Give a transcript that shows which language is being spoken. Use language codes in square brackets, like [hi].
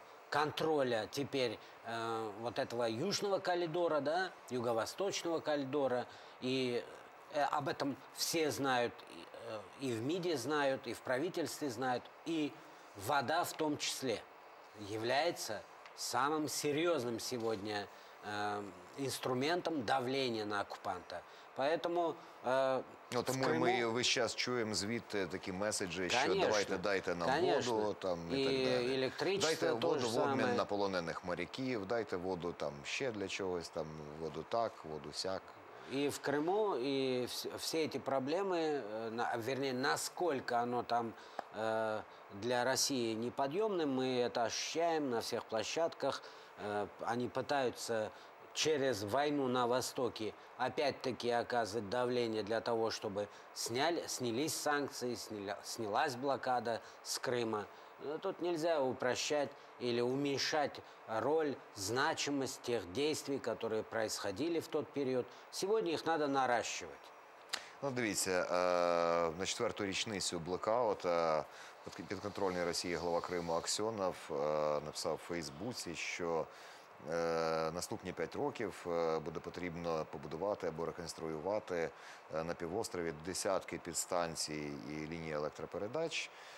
[ru] контроля теперь вот этого южного коридора, да, юго-восточного коридора, и об этом все знают, и в МИДе знают, и в правительстве знают, и вода в том числе является самым серьезным сегодня инструментом давления на оккупанта. Поэтому [uk] Тому ми весь час чуємо звідти такі меседжі, що давайте дайте нам воду там, і так далі. Дайте воду в обмін на полонених моряків, дайте воду там ще для чогось, там воду так, воду сяк. [ru] И в Крыму, и все эти проблемы, вернее, насколько оно там для России неподъемным, мы это ощущаем на всех площадках. Они пытаются через войну на Востоке опять-таки оказывать давление для того, чтобы снялись санкции, снялась блокада с Крыма. Тут нельзя упрощать или уменьшать роль, значимость тех действий, которые происходили в тот период. Сегодня их надо наращивать. [uk] Ну, дивіться, на 4-ту річницю блекаута підконтрольний Росії глава Криму Аксьонов написав у Фейсбуці, що наступні 5 років буде потрібно побудувати або реконструювати на півострові десятки підстанцій і ліній електропередач.